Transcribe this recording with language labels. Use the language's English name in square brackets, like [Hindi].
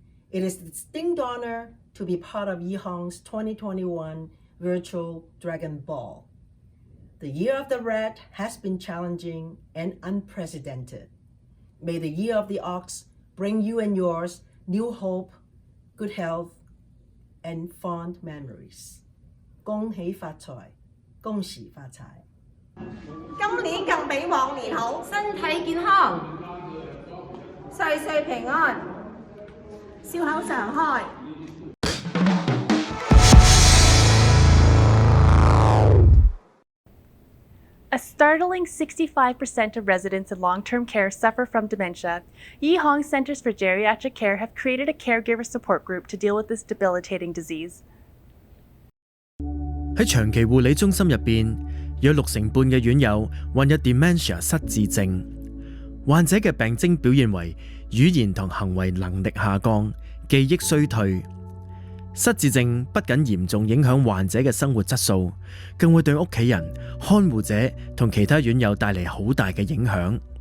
[English] It is a distinct honor to be part of Yee Hong's 2021 virtual Dragon Ball. The Year of the Rat has been challenging and unprecedented. May the Year of the Ox bring you and yours new hope, good health, and fond memories. [Cantonese] 恭喜發財，恭喜發財。今年更比往年好，身體健康，歲歲平安，笑口常開。 [English] A startling 65% of residents in long-term care suffer from dementia. Yee Hong Centers for Geriatric Care have created a caregiver support group to deal with this debilitating disease. [Cantonese] 喺長期護理中心入邊，有60%嘅院友患有 dementia 失智症。患者嘅病徵表現為語言同行為能力下降、記憶衰退。失智症不僅嚴重影響患者嘅生活質素，更會對屋企人、看護者同其他院友帶嚟好大嘅影響。